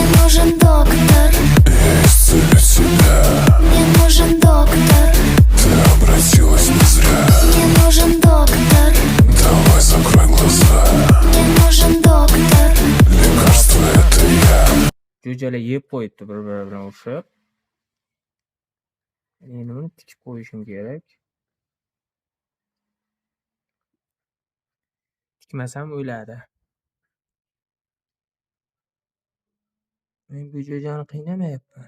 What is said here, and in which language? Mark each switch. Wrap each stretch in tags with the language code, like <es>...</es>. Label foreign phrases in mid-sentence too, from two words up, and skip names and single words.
<ru>нужен доктор. Исцелить себя. Мне нужен доктор. Ты обратилась не зря. Мне нужен доктор. Давай закрой глаза. Мне нужен доктор. Лекарство это я.</ru> <uz>Jo'jalar yeb qo'yibdi bir-biri bilan urushib. Endi buni tikib qo'yishim kerak. Tikmasam o'ladi. Men bu jo'jani qiynamayapman.</uz>